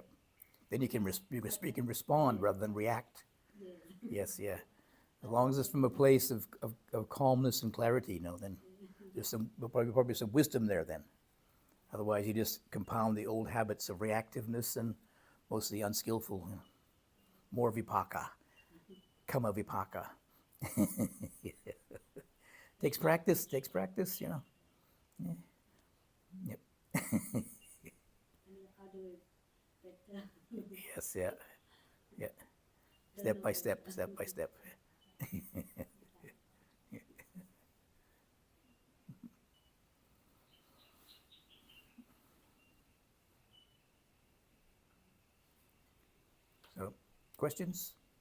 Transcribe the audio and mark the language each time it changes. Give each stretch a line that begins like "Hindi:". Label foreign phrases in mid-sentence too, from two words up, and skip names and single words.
English: Then you can respond rather than react. Yes. Yes, yeah. As long as it's from a place of calmness and clarity, then there's probably some wisdom there then. Otherwise, you just compound the old habits of reactiveness and mostly unskillful.
Pali: More vipaka, kama vipaka.
English: Takes practice. Yeah. Yep. And I'll do it better. Yes, yeah, yeah. Don't Step by know. step, step by step. So, questions?